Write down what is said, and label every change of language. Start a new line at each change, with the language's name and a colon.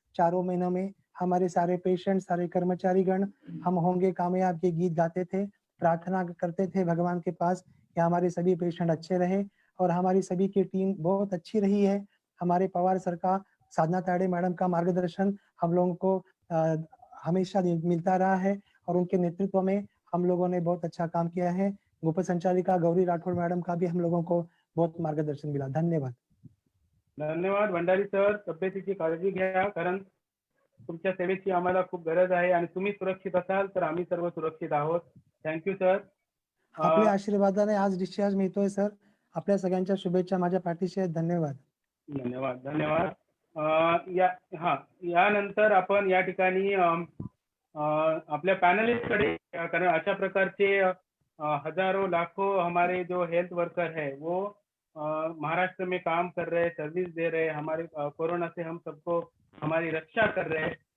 Hindi: चारों महीनों में हमारे सारे पेशेंट, सारे कर्मचारीगण हम होंगे कामयाब के गीत गाते थे, प्रार्थना करते थे भगवान के पास कि हमारे सभी पेशेंट अच्छे रहे और हमारी सभी की टीम बहुत अच्छी रही है। हमारे पवार सर का, साधना ताड़े मैडम का मार्गदर्शन हम लोगों को हमेशा मिलता रहा है और उनके नेतृत्व में हम लोगों ने बहुत अच्छा काम किया है। उप संचालिका गौरी राठौड़ मैडम का भी हम लोगों को बहुत मार्गदर्शन मिला। धन्यवाद. धन्यवाद भंडारी सर.
Marathi: तब्येतीची काळजी घ्या, कारण तुमच्या सेवेची आम्हाला खूप गरज आहे आणि तुम्ही सुरक्षित असाल तर आम्ही सर्व सुरक्षित आहोत.
English: Thank you sir.
Marathi: आपल्या आशीर्वादाने आज डिस्चार्ज मिळतोय सर. आपल्या सगळ्यांच्या शुभेच्छा माझ्या पाठीशी आहेत. धन्यवाद. धन्यवाद. धन्यवाद. यानंतर आपण या ठिकाणी आपल्या पॅनलिस्टकडे,
Hindi: कारण अशा प्रकारचे हजारों लाखों हमारे जो हेल्थ वर्कर है वो महाराष्ट्र में काम कर रहे हैं, सर्विस दे रहे हैं, हमारे कोरोना से हम सबको हमारी रक्षा कर रहे हैं.